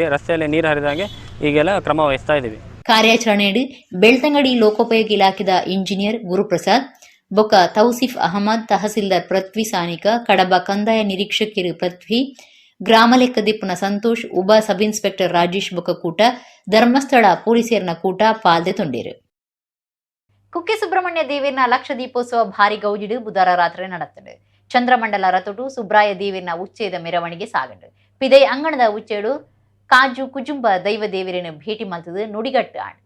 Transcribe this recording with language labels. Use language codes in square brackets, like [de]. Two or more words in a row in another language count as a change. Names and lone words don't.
[kn] ರಸ್ತೆಯಲ್ಲಿ ನೀರು ಹರಿದಾಗೆ ಈಗೆಲ್ಲ ಕ್ರಮ ವಹಿಸ್ತಾ ಇದ್ದೀವಿ. [tcy] ಕಾರ್ಯಾಚರಣೆಯಲ್ಲಿ ಬೆಳ್ತಂಗಡಿ ಲೋಕೋಪಯೋಗಿ ಇಲಾಖೆದ ಇಂಜಿನಿಯರ್ ಗುರುಪ್ರಸಾದ್, ಬೊಕ್ಕ ತೌಸಿಫ್ ಅಹಮದ್, ತಹಸೀಲ್ದಾರ್ ಪೃಥ್ವಿ ಸಾನಿಕ, ಕಡಬ ಕಂದಾಯ ನಿರೀಕ್ಷಕರು ಪೃಥ್ವಿ, ಗ್ರಾಮ ಲೆಕ್ಕದಿಪ್ಪನ ಸಂತೋಷ್, ಉಪ [en] sub inspector [tcy] ರಾಜೇಶ್ ಬೊಕ್ಕ ಕೂಟ ಧರ್ಮಸ್ಥಳ ಪೊಲೀಸರನ ಕೂಟ ಪಾಲ್ದೆ ತೊಂಡೇರು. ಕುಕ್ಕೆ ಸುಬ್ರಹ್ಮಣ್ಯ ದೇವೀರ್ನ ಲಕ್ಷ ದೀಪೋತ್ಸವ ಭಾರಿ ಗೌಜಿಡು ಬುಧವಾರ ರಾತ್ರಿ ನಡೆತ್ತದೆ. ಚಂದ್ರಮಂಡಲ ರಥೊಟು ಸುಬ್ರಾಯ ದೇವೀರ್ನ ಉಚ್ಚೇದ ಮೆರವಣಿಗೆ ಸಾಗಂಡು ಪಿದೈ ಅಂಗಣದ ಉಚ್ಚೇಡು ಕಾಜು ಕುಜುಂಬ ದೈವ ದೇವೀರನ್ನು ಭೇಟಿ ಮಲ್ತದು ನುಡಿಗಟ್ಟು ಆಣ್.